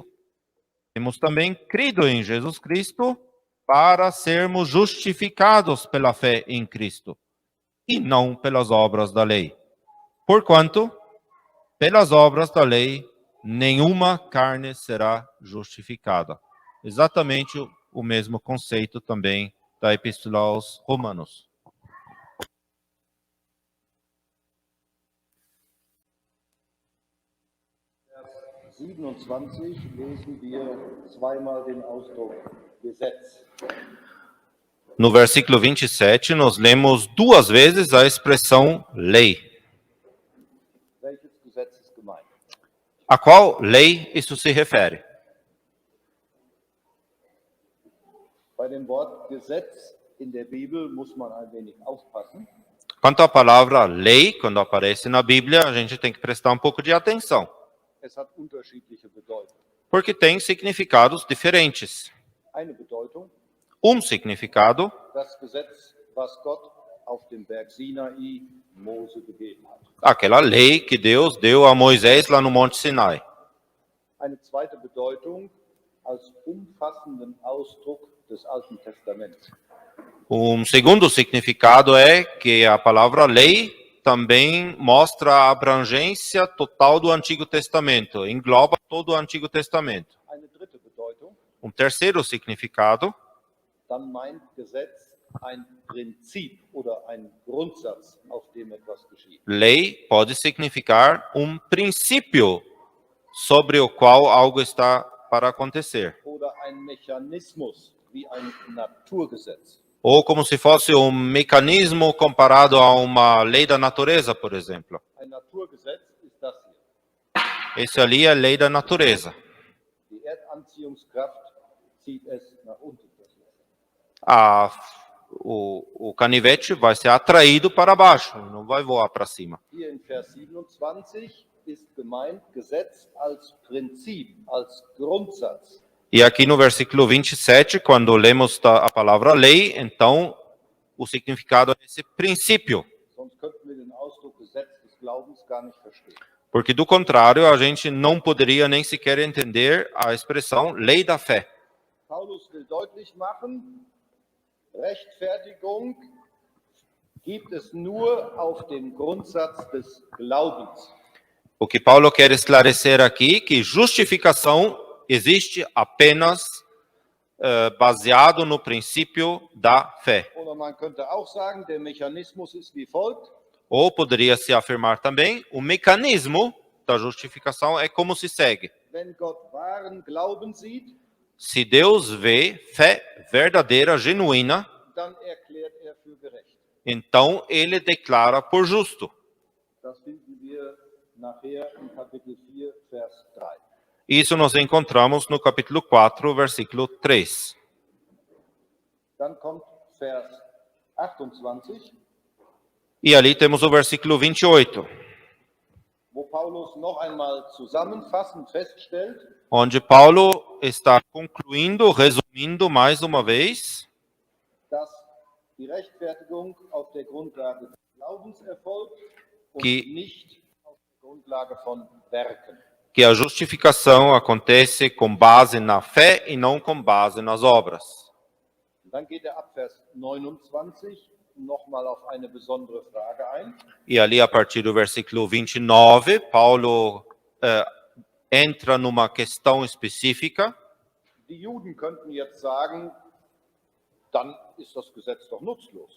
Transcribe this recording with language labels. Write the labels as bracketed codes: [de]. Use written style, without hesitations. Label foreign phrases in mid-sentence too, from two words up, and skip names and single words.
[pt] Temos também crido em Jesus Cristo para sermos justificados pela fé em Cristo, e não pelas obras da lei. Porquanto, pelas obras da lei, nenhuma carne será justificada. Exatamente o mesmo conceito também da Epístola aos Romanos. [de] Vers 27 lesen wir zweimal den Ausdruck Gesetz. [pt] No versículo 27, nós lemos duas vezes a expressão lei. [de] Welches Gesetz ist gemeint? [pt] A qual lei isso se refere? [de] Bei dem Wort Gesetz in der Bibel muss man ein wenig aufpassen. [pt] Quanto à palavra lei, quando aparece na Bíblia, a gente tem que prestar um pouco de atenção, [de] Es hat unterschiedliche Bedeutung. [pt] porque tem significados diferentes. [de] Eine Bedeutung, [pt] Significado, [de] das Gesetz, was Gott auf dem Berg Sinai Mose gegeben hat. [pt] aquela lei que Deus deu a Moisés lá no Monte Sinai. [de] Eine zweite Bedeutung als umfassenden Ausdruck des Alten Testaments. [pt] Segundo significado é que a palavra lei também mostra a abrangência total do Antigo Testamento, engloba todo o Antigo Testamento. [de] Eine dritte Bedeutung, [pt] Terceiro significado, [de] dann meint Gesetz ein Prinzip oder ein Grundsatz, auf dem etwas geschieht. [pt] lei pode significar princípio sobre o qual algo está para acontecer, [de] Oder ein Mechanismus wie ein Naturgesetz. [pt] ou como se fosse mecanismo comparado a uma lei da natureza, por exemplo. [de] Ein Naturgesetz ist das hier. [pt] Esse ali é a lei da natureza. [de] Die Erdanziehungskraft zieht es nach unten. [pt] O canivete vai ser atraído para baixo, não vai voar para cima. [de] Hier in Vers 27 ist gemeint Gesetz als Prinzip, als Grundsatz. [pt] E aqui no versículo 27, quando lemos a palavra lei, então o significado é esse princípio. [de] Sonst könnten wir den Ausdruck Gesetz des Glaubens gar nicht verstehen. [pt] Porque do contrário, a gente não poderia nem sequer entender a expressão lei da fé. [de] Paulus will deutlich machen, Rechtfertigung gibt es nur auf dem Grundsatz des Glaubens. [pt] O que Paulo quer esclarecer aqui, que justificação existe apenas baseado no princípio da fé. [de] Oder man könnte auch sagen, der Mechanismus ist wie folgt. [pt] Ou poderia se afirmar também, o mecanismo da justificação é como se segue. [de] Wenn Gott wahren Glauben sieht, [pt] Se Deus vê fé verdadeira, genuína, [de] dann erklärt er für gerecht. [pt] então ele declara por justo. [de] Das finden wir nachher in Kapitel 4, Vers 3. [pt] Isso nós encontramos no capítulo 4, versículo 3. [de] Dann kommt Vers 28, [pt] E ali temos o versículo 28, [de] wo Paulus noch einmal zusammenfassend feststellt, [pt] onde Paulo está concluindo, resumindo mais uma vez, [de] dass die Rechtfertigung auf der Grundlage des Glaubens erfolgt und [pt] Que- [de] nicht auf der Grundlage von Werken. [pt] que a justificação acontece com base na fé e não com base nas obras. [de] Und dann geht ab Vers 29 nochmal auf eine besondere Frage ein. [pt] E ali, a partir do versículo 29, Paulo entra numa questão específica. [de] Die Juden könnten jetzt sagen, dann ist das Gesetz doch nutzlos.